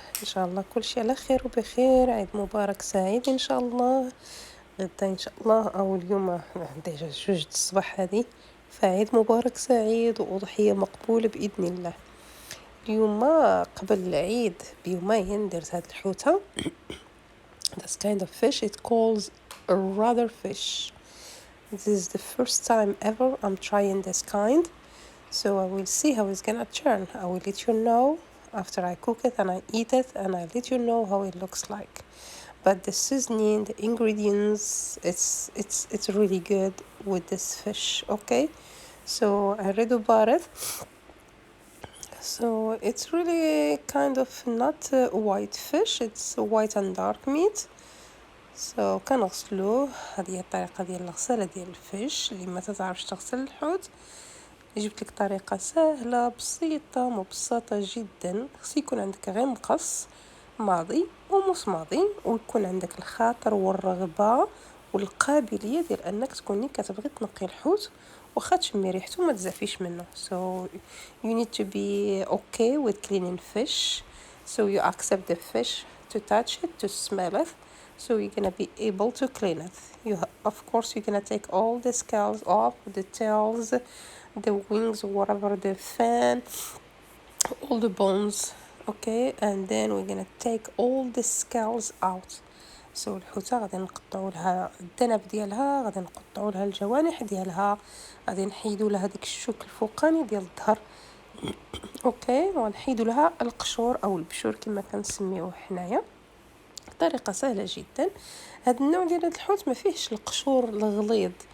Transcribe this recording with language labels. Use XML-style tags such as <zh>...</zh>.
<ar>ان شاء الله كل شيء على خير وبخير. عيد مبارك سعيد ان شاء الله. غدا ان شاء الله او اليوم ديجا جوج الصباح هذه، فعيد مبارك سعيد واضحيه مقبوله باذن الله. اليوم قبل العيد بيومين درت هاد الحوته.</ar> <en>This kind of fish it calls a rudder fish. This is the first time ever I'm trying this kind. So I will see how it's gonna turn. I will let you know after I cook it and I eat it, and I let you know how it looks like. But the seasoning, the ingredients, it's really good with this fish. Okay, so I read about it. So it's really kind of not a white fish. It's a white and dark meat. So</en> <ar>كنغسلوه. هذه هي الطريقة ديال الغسالة ديال الفيش. اللي ما تعرفش تغسل الحوت، جبت لك طريقة سهلة بسيطة مبسطة جدا. خص يكون عندك غير مقص ماضي ومش ماضي، ويكون عندك الخاطر والرغبة والقابلية ديال انك تكوني كتبغي تنقي الحوت واخا تشمي ريحته ما تزعفيش منه.</ar> <en>So you need to be okay with cleaning fish. So you accept the fish to touch it, to smell it. So you're gonna be able to clean it. Of course you're gonna take all the scales off, the tails, the wings, whatever, the fin, all the bones. Okay, and then we're gonna take all the scales out. So</en> <ar>الحوتة غادي نقطعوا لها الذنب ديالها، غادي نقطعوا لها الجوانح ديالها، غادي نحيدوا لها ديك الشوك الفوقاني ديال الظهر. اوكي، ونحيدوا لها القشور او البشور كما كنسميوه حنايا. طريقة سهلة جدا. هذا النوع ديال الحوت ما فيهش القشور الغليظ.</ar>